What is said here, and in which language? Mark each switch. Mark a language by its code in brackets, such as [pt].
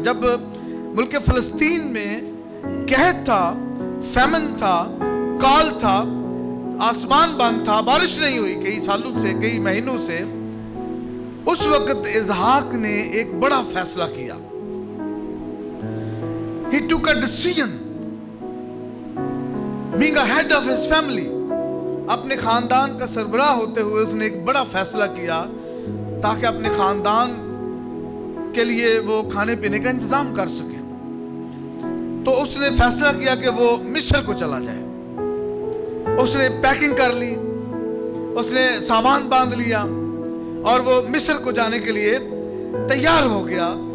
[hi] जब मुल्क फलस्तीन में कहत था, फैमिन था, काल था, आसमान बंद था, बारिश नहीं हुई कई सालों से, कई महीनों से, उस वक्त इसहाक ने एक बड़ा फैसला किया। [en] He took a decision, being a head of his family. [hi] अपने खानदान का सरबराह होते हुए उसने एक बड़ा फैसला किया ताकि अपने खानदान के लिए वो खाने पीने का इंतजाम कर सके। तो उसने फैसला किया कि वो मिस्र को चला जाए। उसने पैकिंग कर ली, उसने सामान बांध लिया और वो मिस्र को जाने के लिए तैयार हो गया।